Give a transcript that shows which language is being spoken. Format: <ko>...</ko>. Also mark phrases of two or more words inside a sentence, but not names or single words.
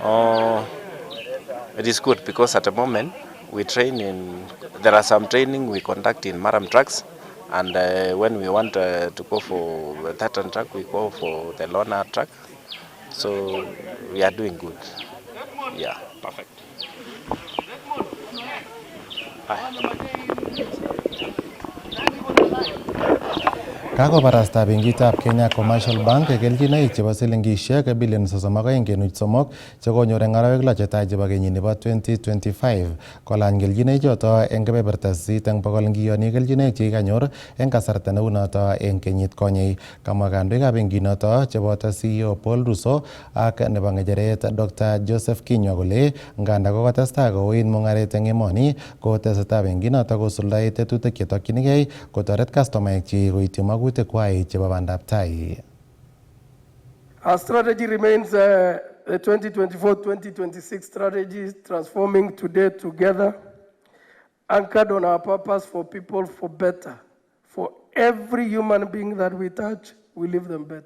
<en>It is good because at the moment we train in, there are some training we conduct in Maram tracks, and when we want to go for Tartan track, we go for the Lona track. So we are doing good. Yeah. Perfect.</en> <kln>Kakobarasta benkitab Kenya Commercial Bank kelchinoik chebo silingishek bilion 32.3 chekonyor eng arawek 6 chetai chebo kenyit nebo 2025 kolany kelchinoik choto eng kebeberta 8 eng bokol ngiyoni kelchinoik chekikanyor eng kasarta neu noto eng kenyit konyei. Kamwa kandoikab benkinoto cheboto CEO Paul Russo ak nebo ngecheret Dr. Joseph Kinyua kole nganda kokotestai kouit mungaret eng emoni kotesetai benkinoto kosuldae tetutik chetokchinigei kotoret customaek chi koityi magutik kwai chebo bandab tai.</kln> <en>Our strategy remains the 2024-2026 strategy, transforming today together, anchored on our purpose for people, for better. For every human being that we touch, we leave them better.</en>